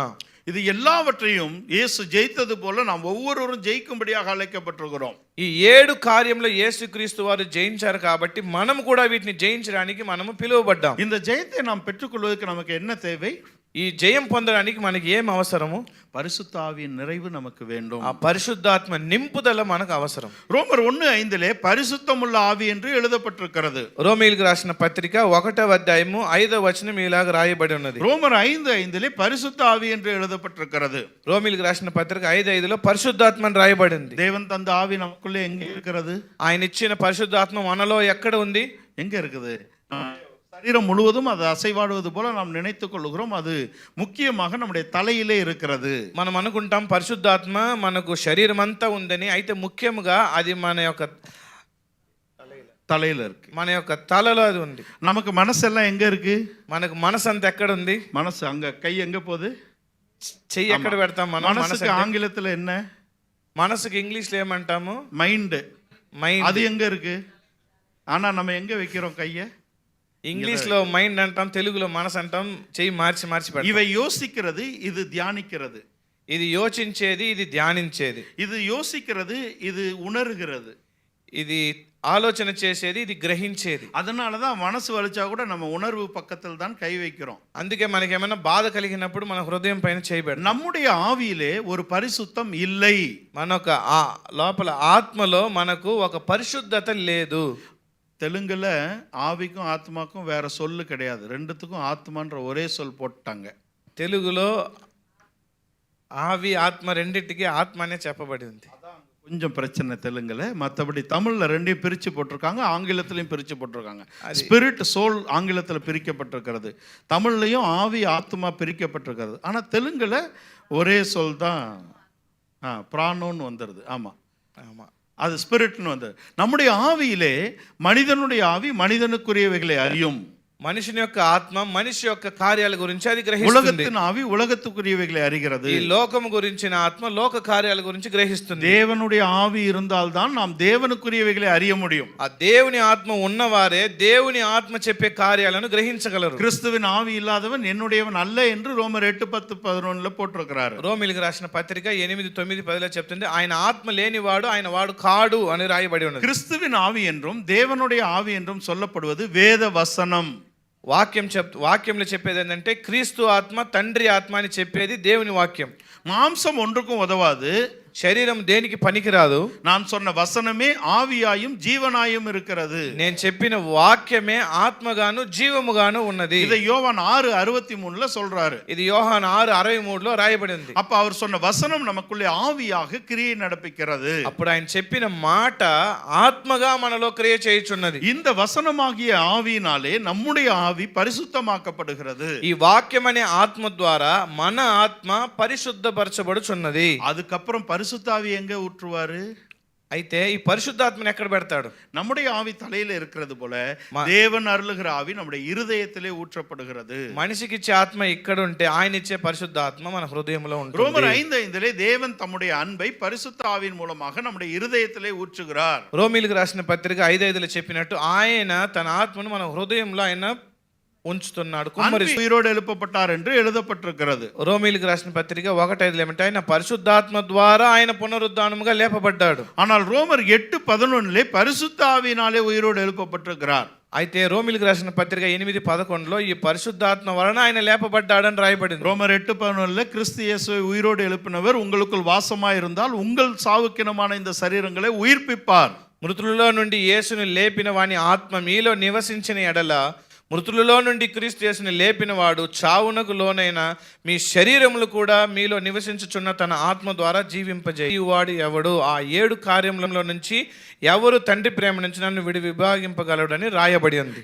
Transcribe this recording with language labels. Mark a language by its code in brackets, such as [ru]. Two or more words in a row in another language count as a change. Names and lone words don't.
[ta] இது எல்லாவற்றையும் இயேசு ஜெயித்தது போல நாம் ஒவ்வொருவரும் ஜெயிக்கும்படியாக அழைக்கப்பட்டிருக்கிறோம். [te] ఈ 7 కార్యంలో యేసుక్రీస్తు వారు జయించారు కాబట్టి మనం కూడా వీటిని జయించడానికి మనము పిలువబడ్డాం. [ta] இந்த ஜெயத்தை நாம் பெற்றுக்கொள்வதற்கு நமக்கு என்ன தேவை? [te] ఈ జయం పొందడానికి మనకి ఏం అవసరము? [ta] பரிசுத்த ஆவியின் நிறைவு நமக்கு வேண்டும். [te] ఆ పరిశుద్ధాత్మ నింపుదల మనకు అవసరం. [ta] ரோமர் 1:5 பரிசுத்தமுள்ள ஆவி என்று எழுதப்பட்டிருக்கிறது. [te] రోమీయులకు రాసిన పత్రిక 1వ అధ్యాయము 5వ వచనం ఇలాగ రాయబడి ఉన్నది. [ta] ரோமர் 5:5 பரிசுத்த ஆவி என்று எழுதப்பட்டிருக்கிறது. [te] రోమీయులకు రాసిన పత్రిక 5:5లో పరిశుద్ధాత్మ అని రాయబడింది. [ta] தேவன் தந்த ஆவி நமக்குள்ளே எங்க இருக்கிறது? [te] ఆయన ఇచ్చిన పరిశుద్ధాత్మ మనలో ఎక్కడ ఉంది? [ta] எங்க இருக்குது? சரீரம் முழுவதும் அது அசைவாடுவது போல நாம் நினைத்துக் கொள்கிறோம். அது முக்கியமாக நம்முடைய தலையிலே இருக்கிறது. [te] మనం అనుకుంటాం పరిశుద్ధాత్మ మనకు శరీరం అంతా ఉందని. అయితే ముఖ్యంగా అది మన యొక్క [ta] தலையில இருக்கு. [te] మన యొక్క తలలో అది ఉంది. [ta] நமக்கு மனசெல்லாம் எங்க இருக்கு? [te] మనకు మనసు అంతా ఎక్కడ ఉంది? [ta] மனசு அங்க, கை எங்க போகுது? [te] చెయ్యి ఎక్కడ పెడతాం మనం? [ta] மனசுக்கு ஆங்கிலத்துல என்ன? [te] మనసుకి ఇంగ్లీష్లో ఏమంటాము? [ta] மைண்ட். [te] మైండ్. [ta] அது எங்க இருக்கு? ஆனா நம்ம எங்க வைக்கிறோம் கையை? [te] ఇంగ్లీష్లో మైండ్ అంటాం, తెలుగులో మనసు అంటాం. చెయ్యి మార్చి పెడతాం. [ta] இவை யோசிக்கிறது, இது தியானிக்கிறது. [te] ఇది యోచించేది, ఇది ధ్యానించేది. [ta] இது யோசிக்கிறது, இது உணர்கிறது. [te] ఇది ఆలోచన చేసేది, ఇది గ్రహించేది. [ta] அதனாலதான் மனசு வலிச்சா கூட நம்ம உணர்வு பக்கத்தில் தான் கை வைக்கிறோம். [te] అందుకే మనకి ఏమైనా బాధ కలిగినప్పుడు మన హృదయం పైన చేయబెడతాం. [ta] நம்முடைய ஆவியிலே ஒரு பரிசுத்தம் இல்லை. [te] మన ఒక లోపల ఆత్మలో మనకు ఒక పరిశుద్ధత లేదు. [ta] தெலுங்குல ஆவிக்கும் ஆத்மாக்கும் வேற சொல்லு கிடையாது. ரெண்டுத்துக்கும் ஆத்மான்ற ஒரே சொல் போட்டாங்க. [te] తెలుగులో ఆవి ఆత్మ రెండింటికి ఆత్మ అనే చెప్పబడింది. [ta] கொஞ்சம் பிரச்சனை தெலுங்குல. மற்றபடி தமிழ்ல ரெண்டையும் பிரிச்சு போட்டிருக்காங்க, ஆங்கிலத்திலையும் பிரிச்சு போட்டிருக்காங்க. [en] spirit, soul [ta] ஆங்கிலத்தில் பிரிக்கப்பட்டிருக்கிறது, தமிழ்லையும் ஆவி ஆத்மா பிரிக்கப்பட்டிருக்கிறது. ஆனா தெலுங்குல ஒரே சொல் தான், பிராணோன்னு வந்துடுது. ஆமா ஆமா, அது ஸ்பிரிட்னு வந்தது. நம்முடைய ஆவியிலே மனிதனுடைய ஆவி மனிதனுக்குரியவைகளை அறியும். [te] మనిషిని యొక్క ఆత్మ మనిషి యొక్క కార్యాల గురించి అది గ్రహిస్తుంది. [ta] உலகத்தின் ஆவி உலகத்துக்குரியவைகளை அறிகிறது. [te] ఈ లోకం గురించిన ఆత్మ లోక కార్యాల గురించి గ్రహిస్తుంది. [ta] தேவனுடைய ஆவி இருந்தால் தான் நாம் தேவனுக்குரியவைகளை அறிய முடியும். [te] ఆ దేవుని ఆత్మ ఉన్నవారే దేవుని ఆత్మ చెప్పే కార్యాలను గ్రహించగలరు. [ta] கிறிஸ்துவின் ஆவி இல்லாதவன் என்னுடையவன் அல்ல என்று ரோமர் 8:10-11 போட்டிருக்கிறார். [te] రోమిలికి రాసిన పత్రిక 8:9-10 చెప్తుంది, ఆయన ఆత్మ లేనివాడు ఆయన వాడు కాడు అని రాయబడి ఉన్నది. [ta] கிறிஸ்துவின் ஆவி என்றும் தேவனுடைய ஆவி என்றும் சொல்லப்படுவது வேத வசனம். [te] వాక్యంలో చెప్పేది ఏంటంటే క్రీస్తు ఆత్మ, తండ్రి ఆత్మ అని చెప్పేది దేవుని వాక్యం. [ta] மாம்சம் ஒன்றுக்கும் உதவாது, [te] శరీరం దేనికి పనికిరాదు. [ta] நான் சொன்ன வசனமே ஆவியாயும் ஜீவனாயும் இருக்கிறது. [te] నేను చెప్పిన వాక్యమే ఆత్మగాను జీవముగాను ఉన్నది. [ta] இதை யோவான் 6:63 சொல்றாரு. [te] ఇది యోహాను 6:63లో రాయబడి ఉంది. [ta] அப்ப அவர் சொன்ன வசனம் நமக்குள்ளே ஆவியாக கிரியை நடப்பிக்கிறது. [te] అప్పుడు ఆయన చెప్పిన మాట ఆత్మగా మనలో క్రియ చేయుచున్నది. [ta] இந்த வசனமாகிய ஆவியினாலே நம்முடைய ஆவி பரிசுத்தமாக்கப்படுகிறது. [te] ఈ వాక్యం అనే ఆత్మ ద్వారా మన ఆత్మ పరిశుద్ధపరచబడుచున్నది. [ta] அதுக்கப்புறம் பரிசுத்தாவி எங்க ஊற்றுவாரு? [te] అయితే ఈ పరిశుద్ధాత్మని ఎక్కడ పెడతాడు? [ta] நம்முடைய ஆவி தலையில இருக்கிறது போல தேவன் அருளுகிற ஆவி நம்முடைய இருதயத்திலே ஊற்றப்படுகிறது. [te] మనిషికి ఇచ్చే ఆత్మ ఇక్కడ ఉంటే ఆయన ఇచ్చే పరిశుద్ధాత్మ మన హృదయంలో ఉంటుంది. [ta] ரோமர் 5:5 தேவன் தம்முடைய அன்பை பரிசுத்த ஆவியின் மூலமாக நம்முடைய இருதயத்திலே ஊற்றுகிறார். [te] రోమీలకు రాసిన పత్రిక 5:5లో చెప్పినట్టు ఆయన తన ఆత్మను మన హృదయంలో ఆయన ఉంచుతున్నాడు. [ta] உயிரோடு எழுப்பப்பட்டார் என்று எழுதப்பட்டிருக்கிறது. [te] రోమీలకు రాసిన పత్రిక 1:5 ఏమంటే ఆయన పరిశుద్ధాత్మ ద్వారా ఆయన పునరుద్ధానముగా లేపబడ్డాడు. [ta] ஆனால் ரோமர் 8:11 பரிசுத்த ஆவியினாலே உயிரோடு எழுப்பப்பட்டிருக்கிறார். [te] అయితే రోమిలకు రాసిన పత్రిక 8:11లో ఈ పరిశుద్ధాత్మ వలన ఆయన లేపబడ్డాడని రాయబడింది. [ta] ரோமர் 8:11 கிறிஸ்து இயேசுவை உயிரோடு எழுப்பினவர் உங்களுக்குள் வாசமாயிருந்தால் உங்கள் சாவுக்கினமான இந்த சரீரங்களை உயிர்ப்பிப்பார். [te] మృతులలో నుండి యేసును లేపిన వాని ఆత్మ మీలో నివసించిన ఎడల మృతులలో నుండి క్రీస్తు యేసుని లేపిన వాడు చావునకు లోనైన మీ శరీరములు కూడా మీలో నివసించుచున్న తన ఆత్మ ద్వారా జీవింపజేయువాడు ఎవడు? ఆ 7 కార్యములలో నుంచి ఎవరు తండ్రి ప్రేమ నుంచి నన్ను విభాగింపగలడని రాయబడి ఉంది.